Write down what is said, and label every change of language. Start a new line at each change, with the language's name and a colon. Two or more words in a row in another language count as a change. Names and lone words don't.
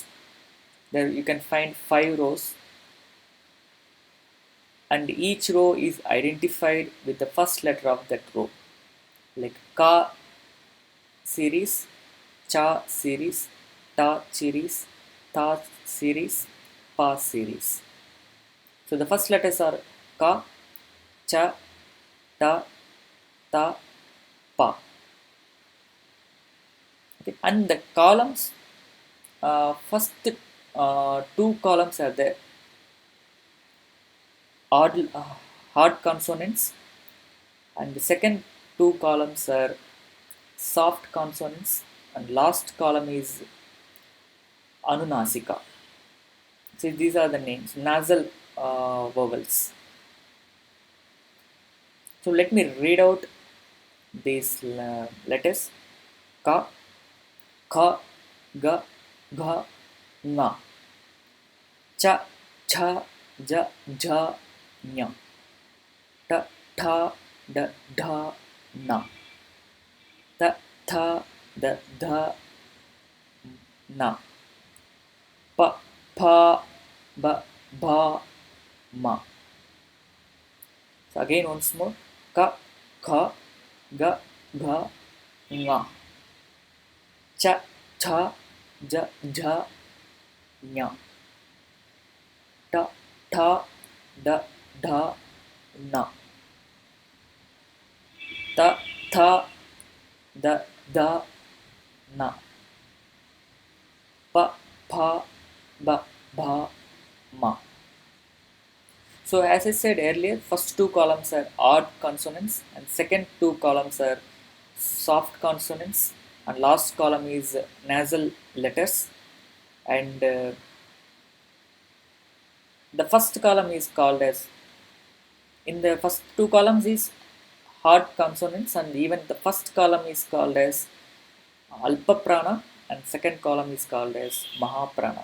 English: There you can find 5 rows, and each row is identified with the first letter of that row, like ka series, cha series, ta series, ta series, pa series. So the first letters are ka, cha, ta, ta, pa. Okay. And the columns, first two columns are there, odd, hard consonants, and the second two columns are soft consonants, and last column is Anunasika. So these are the names, nasal vowels. So let me read out these letters: ka, kha, ga, gha, nga, cha, cha, ja, jha, nya, ta, tha, da, dha, na, ta, tha, da, dha, na, pa, pha, ba, bha, ma. So again once more: ka, kha, ga, gha, nga, cha, cha, ja, jha, nya, ta, tha, da, dha, na, ta, tha, da, dha, na, pa, pha, ba, bha, ma. So as I said earlier, first two columns are odd consonants and second two columns are soft consonants, and last column is nasal letters. And the first column is called as, in the first two columns is hard consonants, and even the first column is called as Alpa Prana and second column is called as Mahaprana.